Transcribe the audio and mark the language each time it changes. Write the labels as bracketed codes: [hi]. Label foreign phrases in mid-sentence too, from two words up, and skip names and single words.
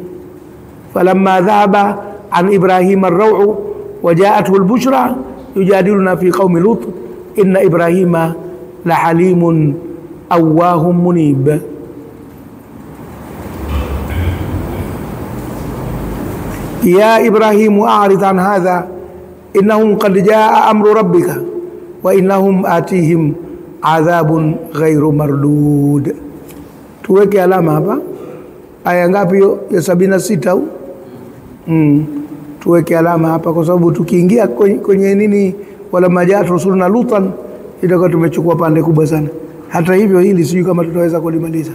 [ar] فلما ذهب عن إبراهيم الروع وجاءته البشرى يجادلنا في قوم لوط إن إبراهيم لحليم أواه منيب. يا إبراهيم أعرض عن هذا إنهم قد جاء أمر ربك وإنهم آتيهم عذاب غير مردود. [sw] Tuweke alama hapa. Aya ngapi hiyo ya 76 au? Tuweke alama hapa kwa sababu tukiingia kwenye nini [ar] ولما جاءت رسلنا لوطا [sw] itakuwa tumechukua pande kubwa sana. Hata hivyo hili sijui kama tutaweza kulimaliza.